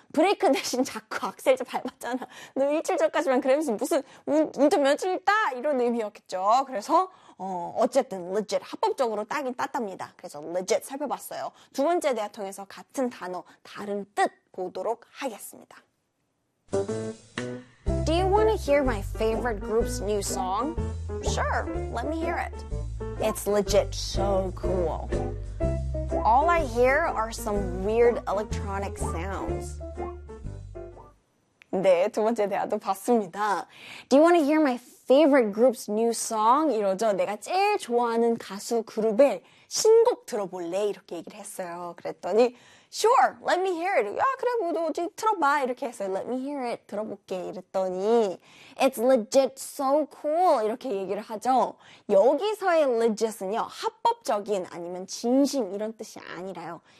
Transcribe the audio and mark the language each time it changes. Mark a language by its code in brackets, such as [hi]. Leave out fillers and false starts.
[ko] 브레이크 대신 자꾸 악셀 밟았잖아. 너 일주일 전까지만 그러면서 무슨 운전면허증 있다 이런 의미였겠죠. 그래서 어쨌든 legit 합법적으로 따긴 땄답니다. 그래서 legit 살펴봤어요. 두 번째 대화 통해서 같은 단어 다른 뜻 보도록 하겠습니다. [en] Do you want to hear my favorite group's new song? Sure, let me hear it. It's legit so cool. All I hear are some weird electronic sounds. [ko] 네, 두 번째 대화도 봤습니다. [en] Do you want to hear my favorite group's new song? [ko] 이러죠. 내가 제일 좋아하는 가수 그룹의 신곡 들어볼래? 이렇게 얘기를 했어요. 그랬더니 [en] Sure, let me hear it. [ko] 야, 그래, 뭐, 어디 틀어봐. 이렇게 해서 [en] let me hear it. [ko] 들어볼게. 이랬더니 [en] It's legit so cool. [ko] 이렇게 얘기를 하죠. 여기서의 legit은요, 합법적인 아니면 진심 이런 뜻이 아니라요.